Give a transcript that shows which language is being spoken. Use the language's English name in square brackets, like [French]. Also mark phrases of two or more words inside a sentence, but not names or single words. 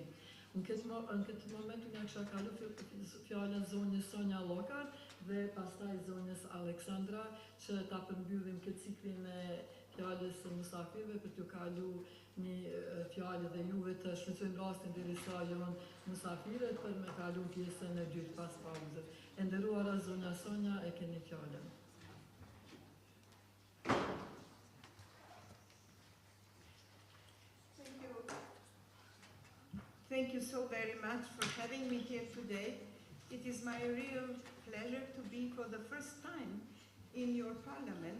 [Albanian] Në këtë moment unë kisha kalu fjalën zonjës Sonja Llokar dhe pastaj zonjës Aleksandra që ta përmbyllim këtë ciklin e fjalës së musafirëve për t'ju kalu një fjalë dhe juve të shfrytëzojmë rastin derisa janë musafirët për me kalu pjesën e dytë pas pauzës. E nderuara zonja Sonja, e keni fjalën. [English] Thank you so very much for having me here today. It is my real pleasure to be for the first time in your parliament.